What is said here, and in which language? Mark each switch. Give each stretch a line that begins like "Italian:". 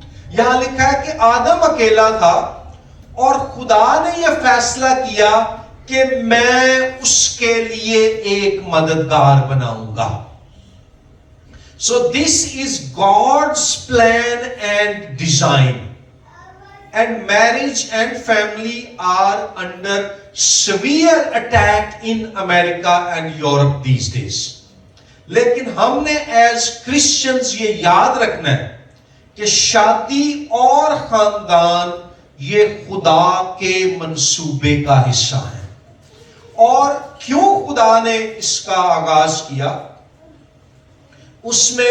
Urdu: یہاں لکھا ہے کہ آدم اکیلا تھا اور خدا نے یہ فیصلہ کیا کہ میں اس کے لیے ایک مددگار بناؤں گا۔
English: So this is God's plan and design. And marriage and family are under severe attack in America and Europe these days.
Urdu: لیکن ہم نے
English: as Christians
Urdu: یہ یاد رکھنا ہے کہ شادی اور خاندان یہ خدا کے منصوبے کا حصہ ہے۔ اور کیوں خدا نے اس کا آغاز کیا؟ اس